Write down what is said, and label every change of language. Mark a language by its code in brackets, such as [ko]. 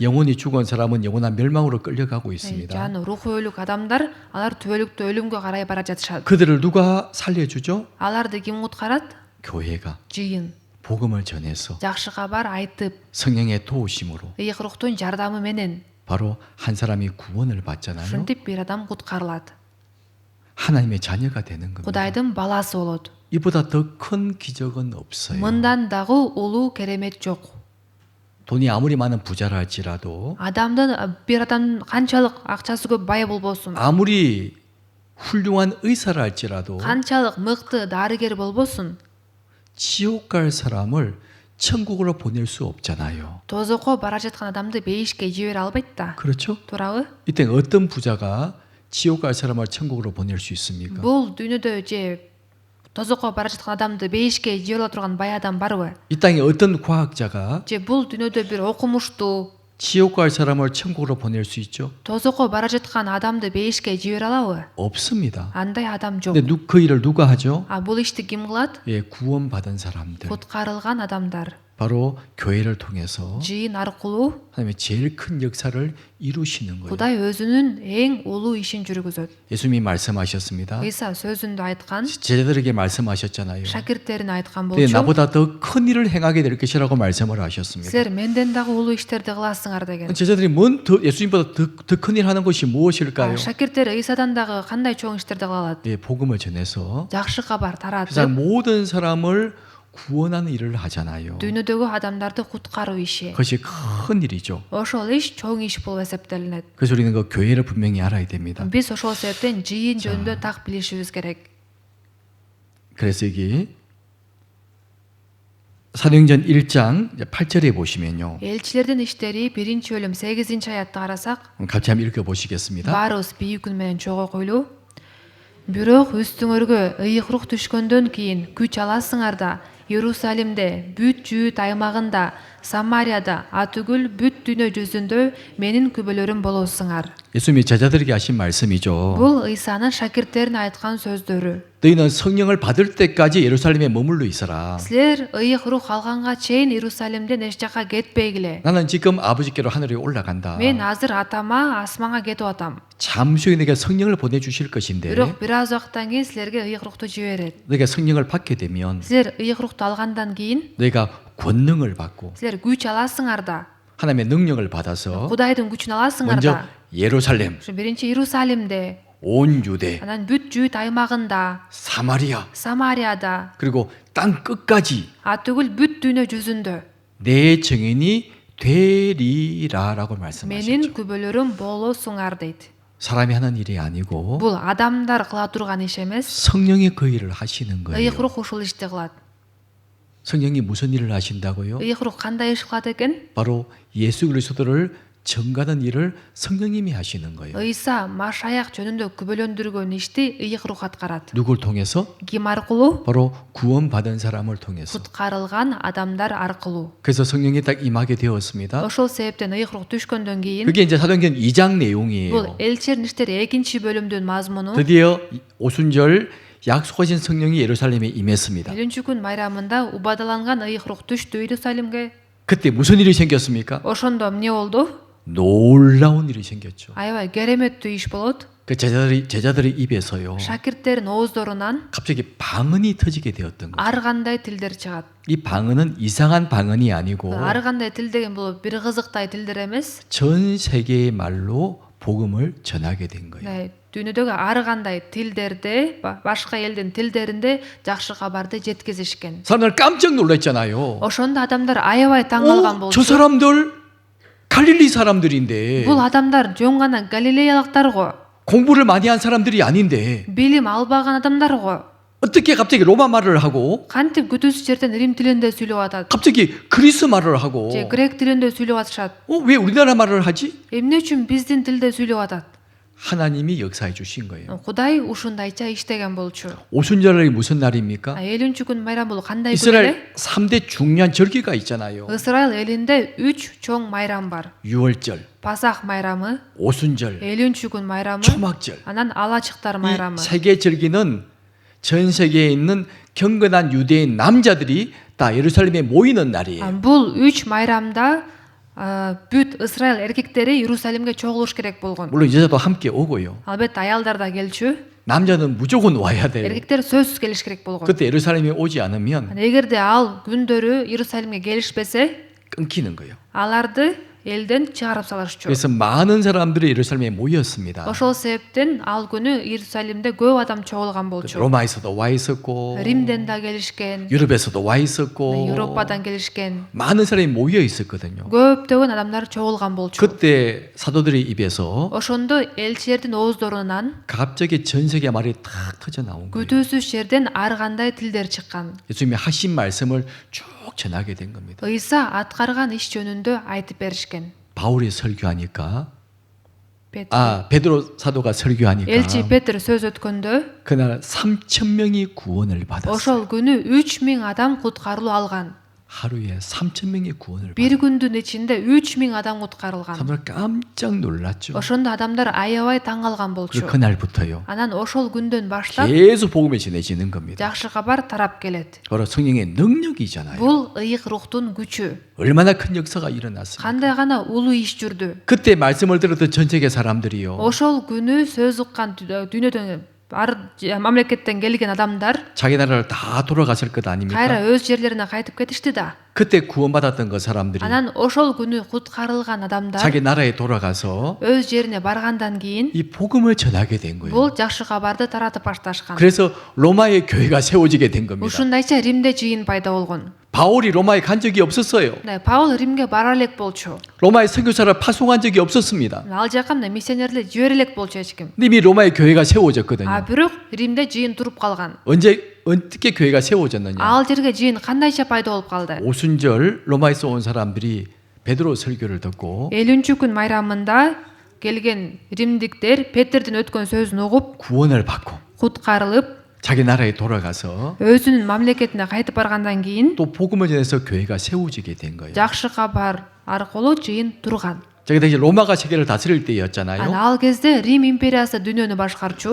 [ko] 영혼이 죽은 사람은 영원한 멸망으로 끌려가고 있습니다. [ky] Жаны руху өлүк адамдар, алар түбөлүктө өлүмгө карай бара жатышат. [ko] 그들을 누가 살려주죠? [ky] Аларды ким куткарат? [ko] 교회가 [ky] Жыйын. [ko] 복음을 전해서 [ky] Жакшы кабар айтып, [ko] 성령의 도우심으로 [ky] ыйык рухтун жардамы менен [ko] 바로 한 사람이 구원을 받잖아요. [ky] ушинтип бир адам куткарылат. [ko] 하나님의 자녀가 되는 겁니다. [ky] Кудайдын баласы болот. [ko] 이보다 더 큰 기적은 없어요. [ky] Мындан дагы улуу керемет жок. [ko] 돈이 아무리 많은 부자라 할지라도 [ky] Bir адамдын канчалык акчасы көп бай болбосун, [ko] 아무리 훌륭한 의사라 할지라도 [ky] канчалык мыкты дарыгер болбосун, [ko] 지옥 갈 사람을 천국으로 보낼 수 없잖아요. [ky] тозокко бара жаткан адамды бейишке жибере албайт да. [ko] 그렇죠? [ky] Туурабы? [ko] 이때 어떤 부자가 지옥 갈 사람을 천국으로 보낼 수 있습니까? [ky] Бул дүйнөдө же тозокко бара жаткан адамды бейишке жибере ала турган бай адам барбы? [ko] 이 땅에 어떤 과학자가 [ky] Же бул дүйнөдө бир окумуштуу [ko] 지옥 갈 사람을 천국으로 보낼 수 있죠? [ky] тозокко бара жаткан адамды бейишке жибере алабы? [ko] 없습니다. [ky] Андай адам жок. [ko] 근데 그 일을 누가 하죠? [ky] Бул ишти ким кылат? [ko] 예, 구원받은 사람들. [ky] Куткарылган адамдар. [ko] 바로 교회를 통해서 [ky] Жыйын аркылуу [ko] 하나님의 제일 큰 역사를 이루시는 거예요. [ky] Кудай өзүнүн эң улуу ишин жүргүзөт. [ko] 예수님이 말씀하셨습니다. [ky] Иса сөзүндө айткан, [ko] 제자들에게 말씀하셨잖아요. [ky] шакирттерине айткан [ko] 근데 [ky] болчу. [ko] 나보다 더 큰 일을 행하게 될 것이라고 말씀을 하셨습니다. [ky] Силер менден дагы улуу иштерди кыласыңар деген. [ko] 제자들이 예수님보다 더 큰 일 하는 것이 무엇일까요? [ky] Шакирттер Исадан дагы кандай чоң иштерди кыла алат? [ko] 예, 복음을 전해서 [ky] Жакшы кабар [ko] 세상 [ky] таратып, [ko] 모든 사람을 구원하는 일을 하잖아요. [ky] дүйнөдөгү адамдарды куткаруу иши. [ko] 그것이 큰 일이죠. [ky] Ошол иш чоң иш болуп эсептелинет. [ko] 그래서 우리는 그 교회를 분명히 알아야 됩니다. [ky] Биз ошол себептен жыйын жөнүндө так билишибиз керек. [ko] 그래서 여기 사도행전 1장 8절에 보시면요. [ky] Элчилердин иштери 1-бөлүм 8-аятты карасак, [ko] 같이 한번 읽어보시겠습니다. [ky] баарыбыз бийик үн менен чогуу койлуу. Бирок үстүңөргө ыйык рух түшкөндөн кийин күч аласыңар да Иерусалимде, бүт Жүйүт аймагында, Самарияда, атүгүл бүт дүйнө жүзүндө менин күбөлөрүм болосуңар. [ko] 예수님이 제자들에게 하신 말씀이죠. [ky] Бул Ыйсанын шакирттерине айткан сөздөрү. [ko] 너희는 성령을 받을 때까지 예루살렘에 머물러 있어라. [ky] Силер ыйык рух алганга чейин Иерусалимден эч жака кетпегиле. [ko] 나는 지금 아버지께로 하늘에 올라간다. [ky] Мен азыр атама асманга кетип атам. [ko] 잠시 후에 내게 성령을 보내주실 것인데 [ky] Бирок бир аз убакыттан кийин силерге ыйык рухту жиберет. [ko] 너희가 성령을 받게 되면 [ky] Силер ыйык рухту алгандан кийин [ko] 너희가 권능을 받고 [ky] силер күч аласыңар да. [ko] 하나님의 능력을 받아서 [ky] Кудайдын күчүн аласыңар [ko] 먼저 [ky] да. [ko] 예루살렘, [ky] Ушу биринчи Иерусалимде, [ko] 온 유대, [ky] анан бүт жүйүт аймагында, [ko] 사마리아 [ky] Самарияда, [ko] 그리고 땅 끝까지 [ky] атүгүл бүт дүйнө жүзүндө [ko] 내 증인이 되리라라고 말씀하셨죠. [ky] менин күбөлөрүм болосуңар дейт. [ko] 사람이 하는 일이 아니고 [ky] Бул адамдар кыла турган иш эмес. [ko] 성령이 그 일을 하시는 거예요. [ky] ыйык рух ушул ишти кылат. [ko] 성령이 무슨 일을 하신다고요? [ky] ыйык рух кандай иш кылат экен? [ko] 바로 예수 그리스도를 증가하는 일을 성령님이 하시는 거예요. [ky] Ыйса Машаяк жөнүндө күбөлөндүргөн ишти ыйык рух аткарат. [ko] 누굴 통해서? [ky] Ким аркылуу? [ko] 바로 구원받은 사람을 통해서. [ky] Куткарылган адамдар аркылуу. [ko] 그래서 성령이 딱 임하게 되었습니다. [ky] Ошол себептен ыйык рух түшкөндөн кийин [ko] 그게 이제 사도행전 2장 [ky] бул [ko] 내용이에요. [ky] элчилердин иштери 2 бөлүмдүн мазмуну. [ko] 드디어 오순절 약속하신 성령이 예루살렘에 임했습니다. [ky] 7-күн майрамында убадаланган ыйык рух түштү Иерусалимге. [ko] 그때 무슨 일이 생겼습니까? [ky] Ошондо эмне болду? [ko] 놀라운 일이 생겼죠. [ky] Аябай кереметтүү иш болот. [ko] 그 제자들의 입에서요. [ky] Шакирттердин ооздорунан [ko] 갑자기 방언이 터지게 되었던 거예요. [ky] ар кандай тилдер чыгат. [ko] 이 방언은 이상한 방언이 아니고 [ky] Ар кандай тил деген бул бир кызыктай тилдер эмес. [ko] 전 세계의 말로 복음을 전하게 된 거예요. [ky] Дүйнөдөгү ар кандай тилдерде, башка элдин тилдеринде жакшы кабарды жеткизишкен. [ko] 사람들 깜짝 놀랐잖아요. [ky] Ошондо адамдар аябай таң калган [ko] 저 [ky] болчу. [ko] 사람들 갈릴리 사람들인데 [ky] Бул адамдар жөн гана галилеялыктар го. [ko] 공부를 많이 한 사람들이 아닌데 [ky] Билим албаган адамдар го. [ko] 어떻게 갑자기 로마 말을 하고 [ky] Кантип күтүүсүз жерден Рим тилинде сүйлөп атат. [ko] 갑자기 그리스 말을 하고 [ky] Же грек тилинде сүйлөп атышат. [ko] 왜 우리나라 말을 하지? [ky] Эмне үчүн биздин тилде сүйлөп атат? [ko] 하나님이 역사해 주신 거예요. [ky] Кудай ушундайча иштеген болчу. [ko] 오순절이 무슨 날입니까? [ky] 7-күн майрам бул кандай күн эле? [ko] 이스라엘 3대 중요한 절기가 있잖아요. [ky] Исраил элинде 3 чоң майрам бар. [ko] 유월절, [ky] Пасах майрамы, [ko] 오순절, [ky] 7-күн майрамы, [ko] 초막절. [ky] анан алачыктар майрамы. [ko] 이 세 개 절기는 전 세계에 있는 경건한 유대인 남자들이 다 예루살렘에 모이는 날이에요. [ky] Бул 3 майрамда бүт Исраил эркектери Иерусалимге чогулуш керек болгон. [ko] 물론 여자도 함께 오고요. [ky] Албетте аялдар да келчү. [ko] 남자는 무조건 와야 돼요. [ky] Эркектер сөзсүз келиш керек болгон. [ko] 그때 예루살렘에 오지 않으면 [ky] Эгерде ал күндөрү Иерусалимге келишпесе, [ko] 끊기는 거예요. [ky] аларды элден чыгарып салышчу. [ko] 그래서 많은 사람들이 예루살렘에 모였습니다. [ky] Ошол себептен ал күнү Иерусалимде көп адам чогулган болчу. [ko] 로마에서도 와 있었고 [ky] Римден да келишкен, [ko] 유럽에서도 와 있었고 [ky] Европадан келишкен. [ko] 많은 사람이 모여 있었거든요. [ky] Көптөгөн адамдар чогулган болчу. [ko] 그때 사도들의 입에서 [ky] Ошондо элчилердин ооздорунан [ko] 갑자기 전 세계 말이 탁 터져 나온 거예요. [ky] күтүүсүз жерден ар кандай тилдер чыккан. [ko] 예수님이 하신 말씀을 쭉 전하게 된 겁니다. [ky] Ыйса аткарган иш жөнүндө айтып беришкен. [ko] 바울이 설교하니까 [ky] Петр. [ko] 베드로 사도가 설교하니까 [ky] Элчи Петр сөз өткөндө [ko] 그날 3,000명이 구원을 받았어요. [ky] ошол күнү 3000 адам куткарылуу алган. [ko] 하루에 3,000명이 구원을 [ky] Бир [ko] 받았어요. [ky] күндүн ичинде 3000 адам куткарылган. [ko] 사람들 깜짝 놀랐죠. [ky] Ошондо адамдар аябай таң калган болчу. [ko] 그날부터요. [ky] Анан ошол күндөн баштап [ko] 계속 복음이 전해지는 겁니다. [ky] жакшы кабар тарап келет. [ko] 바로 성령의 능력이잖아요. [ky] Бул ыйык рухтун күчү. [ko] 얼마나 큰 역사가 일어났습니까? [ky] Кандай гана улуу иш жүрдү. [ko] 그때 말씀을 들었던 전 세계 사람들이요. [ky] Ошол күнү сөз уккан дүйнөдөн ар мамлекеттен келген адамдар [ko] 자기 나라를 다 돌아갔을 것 아닙니까? [ky] кайра өз жерлерине кайтып кетишти да. [ko] 그때 구원받았던 그 사람들이 [ky] Анан ошол күнү куткарылган адамдар [ko] 자기 나라에 돌아가서 [ky] өз жерине баргандан кийин [ko] 이 복음을 전하게 된 거예요. [ky] бул жакшы кабарды таратып башташкан. [ko] 그래서 로마의 교회가 세워지게 된 겁니다. [ky] Ушундайча Римде жыйын пайда болгон. [ko] 바울이 로마에 간 적이 없었어요. [ky] Паул Римге бара элек болчу. [ko] 로마에 선교사를 파송한 적이 없었습니다. [ky] Ал жака миссионерлер жибере элек болчу эч ким. [ko] 이미 로마의 교회가 세워졌거든요. [ky] Бирок Римде жыйын туруп калган. [ko] 어떻게 교회가 세워졌느냐? [ky] Ал жерге жыйын кандайча пайда болуп калды? [ko] 오순절 로마에서 온 사람들이 베드로 설교를 듣고 [ky] 7-күн майрамында келген римдиктер Петрдин өткөн сөзүн угуп, [ko] 구원을 받고 [ky] куткарылып, [ko] 자기 나라에 돌아가서 [ky] өзүнүн мамлекетине кайтып баргандан кийин [ko] 또 복음을 전해서 교회가 세워지게 된 거예요. [ky] жакшы кабар аркылуу жыйын турган. [ko] 자, 그때 이제 로마가 세계를 다스릴 때였잖아요. [ky] ал кезде Рим империясы дүйнөнү башкарчу.